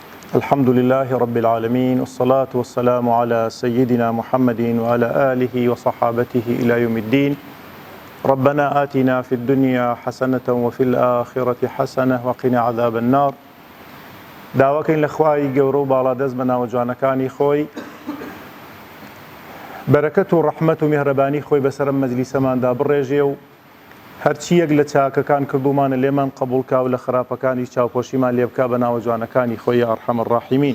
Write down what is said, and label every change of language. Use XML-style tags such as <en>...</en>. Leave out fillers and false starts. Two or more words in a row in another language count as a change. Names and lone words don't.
<ar>الحمد لله رب العالمين والصلاة والسلام على سيدنا محمد وعلى آله وصحابته إلى يوم الدين. ربنا آتنا في الدنيا حسنة وفي الآخرة حسنة وقنا عذاب النار.</ar> <ckb>داواکەین لە خوای گەورە و باڵادەست بە ناوەجوانەکانی خۆی، بەرەکەت و ڕەحمەت و میهرەبانی خۆی بەسەر مەجلیسەماندا بڕێژێ و هەرچی یەک لە چاکەکان کردومانە لێمان قبوڵکا و لە خراپەکانی چاوپۆشیمان لێ بکا بە ناوەجوانەکانی خۆی</ckb> <ar>یا ئەرحەم الراحیمین.</ar>